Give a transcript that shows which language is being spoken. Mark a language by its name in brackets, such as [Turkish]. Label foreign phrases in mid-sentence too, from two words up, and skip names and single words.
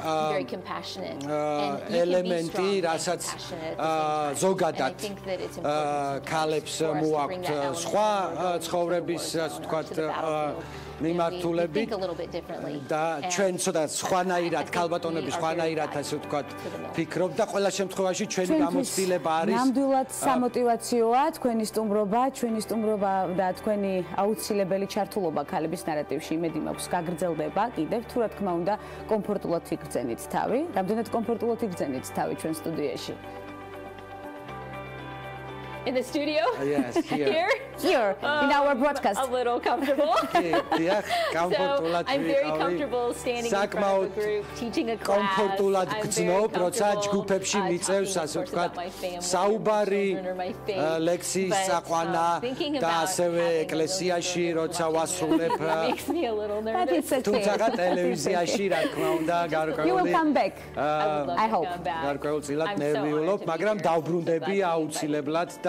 [Georgian] ელემენტი რასაც ზოგადად ქალებს მოაქვთ სხვა ცხოვრების ასე ვთქვათ მიმართულებით და ჩვენ ცოტა სხვანაირად ქალბატონები სხვანაირად ასე ვთქვათ ფიქრობ და ყველა შემთხვევაში ჩვენი გამოცდილება არის ნამდვილად სამოტივაციოა თქვენი სტუმრობა და თქვენი აუცილებელი ჩართულობა ქალების ნარატივში იმედი მაქვს გაგრძელდება კიდევ თუ რა თქმა უნდა კომფორტულად იგრძენით თავი რამდენად კომფორტულად იგრძენით თავი ჩვენ სტუდიაში [English] In the studio? Yes, here. Here, in our broadcast. A little comfortable. So I'm very comfortable standing in front of a group, teaching a class. [Georgian] Komfortულად გძნობ, როცა ჯგუფებში მიწევს, ასე ვთქვათ, საუბარი, ლექსიის საყვანა და ასევე ეკლესიაში, როცა ვასრულებ. [English] Makes me a little nervous. [Georgian] თუმცა ტელევიზიაში, რა თქმა უნდა, გარკვეული. [English] You will come back. I hope. [Georgian] გარკვეულწილად ნერვიულობ, მაგრამ დავბრუნდები აუცილებლად და